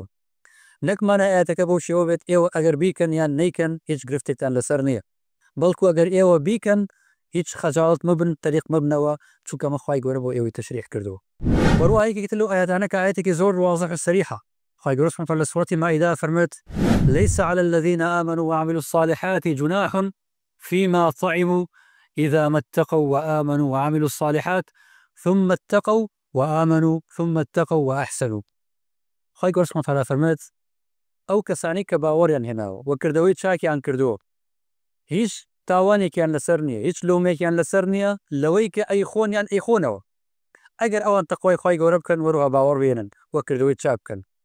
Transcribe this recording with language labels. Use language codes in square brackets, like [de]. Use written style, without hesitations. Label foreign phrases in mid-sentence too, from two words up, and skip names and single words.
[ckb] نەکمانە ئاەتەکە بەو شێوە بێت ئێوە ئەگەر بیکەن یان نەیکەن هیچ گرفتێکتان لەسەر نییە، بەڵکو ئەگەر ئێوە بیکەن هیچ خەجاڵت مەبن تەریق مەبنەوە، چونکە مە خوای گەورە بۆ ئێوەی تەشریح کردەوە. وەروایەکێکی لەو ئاەتانە کە ئاەتێکی زۆر واضح و سەریحە. خوای گەورە [ar] سبحانه وتعالى [ckb] لە سوورەتی مائیدە فەرمێت [ar] ليس على الذين آمنوا وعملوا الصالحات جناح فيما طعموا إذا ما اتقوا وآمنوا وعملوا الصالحات ثم اتقوا وآمنوا ثم اتقوا وأحسنوا. [ckb] خوای گەورە [ar] سبحانه وتعالى [ckb] فەرمێت ئەو کەسانی کە باوەڕیان هێناوە و کردەوەی چاکیان کردووە هیچ تاوانێکیان لەسەر نییە، هیچ لۆمێکیان لەسەر نییە لەوەی کە ئەیخۆنیان ئەیخۆنەوە، ئەگەر ئەوان تەقوای خوای گەورە بکەن وەروها باوەڕ بێنن وە کردەوەی چاک بکەن.